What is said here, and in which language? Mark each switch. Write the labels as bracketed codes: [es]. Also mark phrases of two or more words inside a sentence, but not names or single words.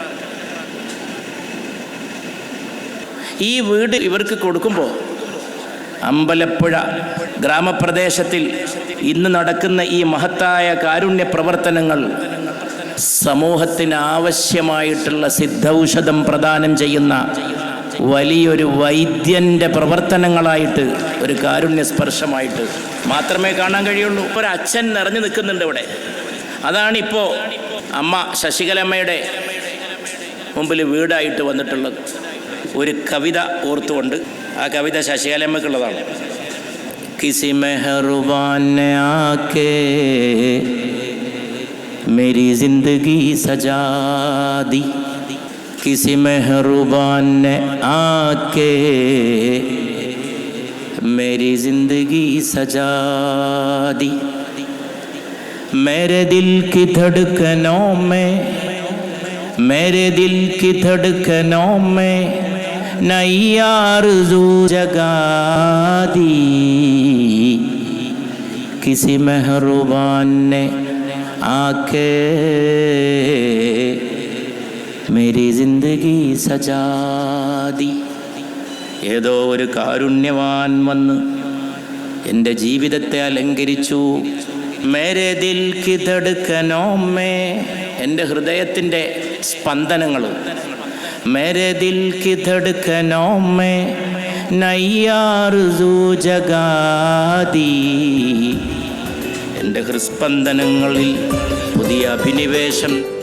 [ml] ഈ വീട് ഇവർക്ക് കൊടുക്കുമ്പോൾ അമ്പലപ്പുഴ ഗ്രാമപ്രദേശത്തിൽ ഇന്ന് നടക്കുന്ന ഈ മഹത്തായ കാരുണ്യ പ്രവർത്തനങ്ങൾ സമൂഹത്തിന് ആവശ്യമായിട്ടുള്ള സിദ്ധൌഷധം പ്രദാനം ചെയ്യുന്ന വലിയൊരു വൈദ്യൻ്റെ പ്രവർത്തനങ്ങളായിട്ട്, ഒരു കാരുണ്യ സ്പർശമായിട്ട് മാത്രമേ കാണാൻ കഴിയുള്ളൂ. ഒരു അച്ഛൻ നിറഞ്ഞു നിൽക്കുന്നുണ്ട് ഇവിടെ. അതാണിപ്പോൾ അമ്മ ശശികലമ്മയുടെ മുമ്പിൽ വീടായിട്ട് വന്നിട്ടുള്ളത്. ഒരു കവിത ഓർത്തുകൊണ്ട്, ആ കവിത ശശികലമ്മക്കുള്ളതാണ്. [hi] किसी मेहरबान ने आके मेरी जिंदगी सजा दी, किसी मेहरुबान ने आके मेरी जिंदगी सजा दी. मेरे दिल की धड़कनों में, मेरे दिल की धड़कनों में नई आरज़ू जगा दी, किसी मेहरुबान ने आके मेरी जिंदगी सजा दी. [ml] ഏതോ ഒരു കാരുണ്യവാൻ വന്ന് എൻ്റെ ജീവിതത്തെ അലങ്കരിച്ചു. [hi] मेरे दिल की धड़कनों में, [ml] എൻ്റെ ഹൃദയത്തിൻ്റെ സ്പന്ദനങ്ങൾ, [hi] मेरे दिल की धड़कनों में नई आरज़ू जगा दी, [ml] എൻ്റെ ഹൃസ്പന്ദനങ്ങളിൽ പുതിയ അഭിനിവേശം.